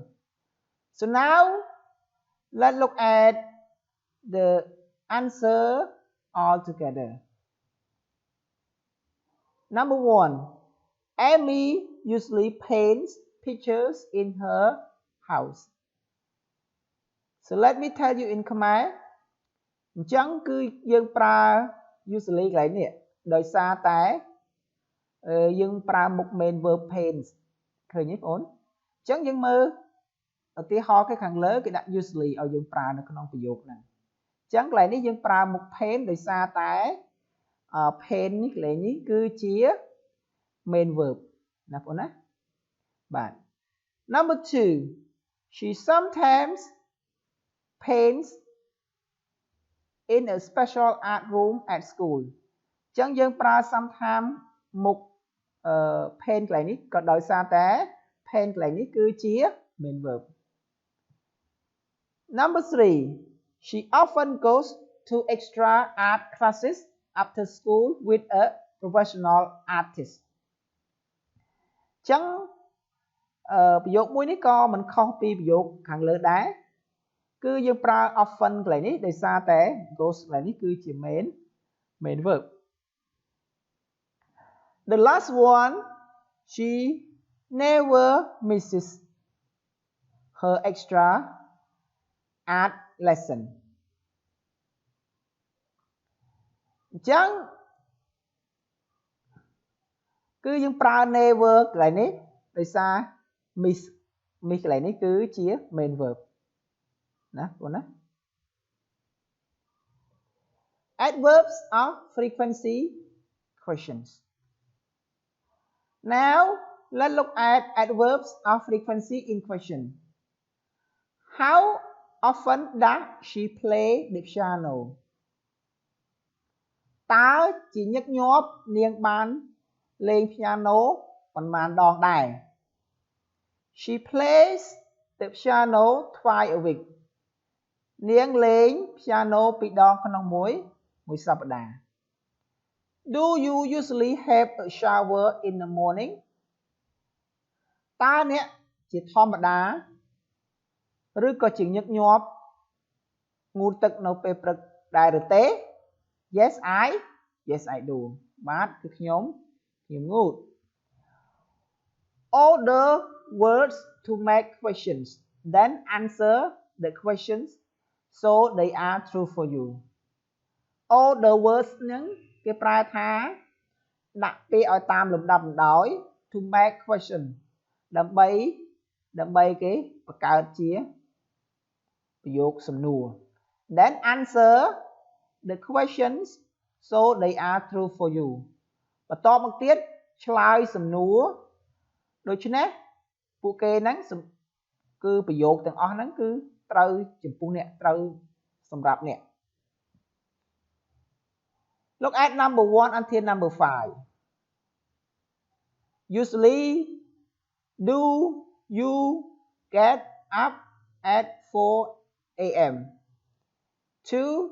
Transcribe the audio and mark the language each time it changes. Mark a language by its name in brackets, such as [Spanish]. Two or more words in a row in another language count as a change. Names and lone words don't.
[English] So now let's look at the answer all together. Number 1, Amy usually paints pictures in her house. So let me tell you in Khmer [Khmer] អញ្ចឹងគឺយើងប្រើ usually កន្លែងនេះដោយសារតែយើងប្រើមុខ main [English] verb paints [Khmer] ឃើញទេបងប្អូនអញ្ចឹងយើងមើលឧទាហរណ៍គេខាងលើគេដាក់ usually ឲ្យយើង ប្រើនៅក្នុងប្រយោគហ្នឹងអញ្ចឹងកន្លែងនេះយើងប្រើមុខ paint ដោយសារតែ paint នេះកន្លែងនេះគឺជា [English] main verb [Khmer] ណាបងប្អូនណាបាទ [English] Number 2, she sometimes paints in a special art room at school [Khmer] អញ្ចឹងយើងប្រើ sometimes មុខpaint កន្លែងនេះក៏ដោយសារតែ paint កន្លែងនេះគឺជា [English] main verb. Number 3, she often goes to extra art classes after school with a professional artist. [Khmer] អញ្ចឹងប្រយោគមួយនេះក៏មិនខុសពីប្រយោគខាងលើដែរគឺយើងប្រើ often កន្លែងនេះដោយសារតែ goes កន្លែងនេះគឺជា [English] main verb. The last one, she never misses her extra art lesson. [Khmer] អញ្ចឹងគឺយើងប្រើ never កន្លែងនេះដោយសារ miss កន្លែងនេះគឺជា [English] main verb [Khmer] ណាបងណា [English] Adverbs of frequency questions. Now let's look at adverbs of frequency in question. How often does she play the piano? [Khmer] តើជាញឹកញាប់នាងបានលេង piano ប៉ុន្មានដងដែរ [English] She plays the piano twice a week. [Khmer] នាងលេង piano ពីរដងក្នុងមួយសប្តាហ៍ [English] Do you usually have a shower in the morning? [Khmer] តើអ្នកជាធម្មតាឬក៏ជាញឹកញាប់ងូតទឹកនៅពេលព្រឹកដែរឬទេ [English] Yes I do [Khmer] បាទគឺខ្ញុំងូត [English] Order words to make questions then answer the questions so they are true for you. Order words [Khmer] ហ្នឹងគេប្រើថាដាក់ពាក្យឲ្យតាមលំដាប់លំដោយ [English] to make question [Khmer] ដើម្បីគេបង្កើតជាប្រយោគសំណួរ [English] then answer the questions so they are true for you [Khmer] បន្តមកទៀតឆ្លើយសំណួរដូច្នេះពួកគេហ្នឹងគឺប្រយោគទាំងអស់ហ្នឹងគឺត្រូវចំពោះអ្នកត្រូវសម្រាប់អ្នក [English] Look at number 1 until number 5. Usually, do you get up at 4 a.m.? 2.